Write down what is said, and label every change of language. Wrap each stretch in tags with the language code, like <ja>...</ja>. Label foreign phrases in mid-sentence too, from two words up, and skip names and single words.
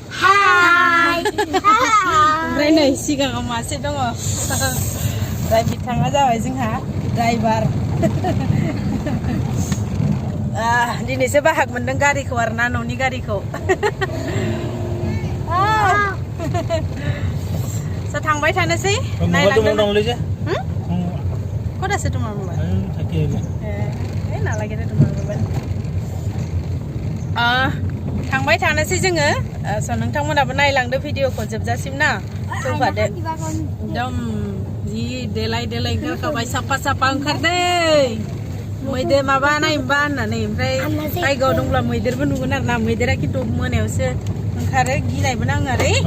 <brx>ओमफ्राय नै सिगाङाव मासे दङ ओमफ्राय बिथाङा जाबाय जोंहा ड्राइभार दिनैसो बाहाग मोनदों गारिखौ आरोना न'नि गारिखौ स' थांबाय थानोसै नायलांदों खदासो</brx> <as>তোমাৰ মোবাইল</as> <brx>नालागे</brx> <as>তোমাৰ মোবাইल</as> <brx>थांबाय थानोसै जोङो स' नोंथांमोनाबो नायलांदो भिडिअखौ जोबजासिम ना फैफादो एकदम जि देलाय देलाय ओंखारखाबाय साफा साफा ओंखारदे मैदेर माबा नायनोबा होननानै ओमफ्राय जायगायाव दंब्ला मैदेरबो नुगोन आरोना मैदेरा खिन्थु मोनायावसो ओंखारो गिनायबो नाङो आरो</brx>